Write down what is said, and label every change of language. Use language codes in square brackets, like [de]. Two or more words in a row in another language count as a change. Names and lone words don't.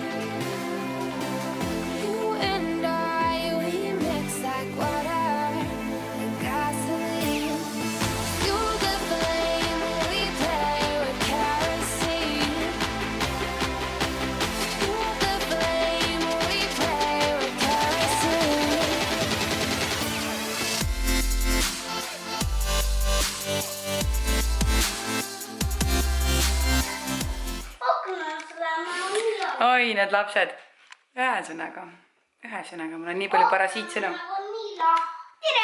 [en] You and I, we mix like water and gasoline. Fuel the flame, we play with kerosene. Fuel the flame, we play with kerosene. [et] Oi, need lapsed. Ühesõnaga, mul on nii palju parasiitsõnu. Tere!